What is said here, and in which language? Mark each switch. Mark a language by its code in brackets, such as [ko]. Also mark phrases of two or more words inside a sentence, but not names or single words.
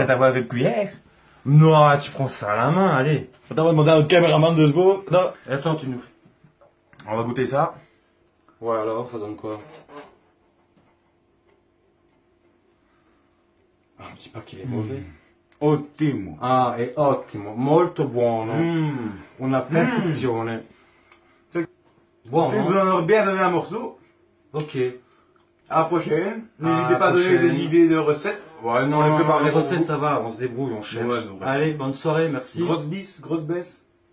[fr] peut-être avoir avec cuillère. Non, tu prends ça à la main, allez. Attends, on va demander à notre caméraman 2 secondes. Non. Attends, tu nous... On va goûter ça. Ouais, alors, ça donne quoi? Ah, je dis pas qu'il est mauvais. [it] Ottimo. Ah, è ottimo, molto buono. Una perfezione. [fr] Bon, Tu hein? vous en aurez bien donné un morceau. Ok. À la prochaine. À N'hésitez la pas à donner prochaine. des idées de recettes. Ouais, non, On les non, prépare les pour recettes, vous. ça va, on se débrouille, on cherche. Ouais, c'est vrai. Allez, bonne soirée, merci. Grosse bisse, grosse baisse.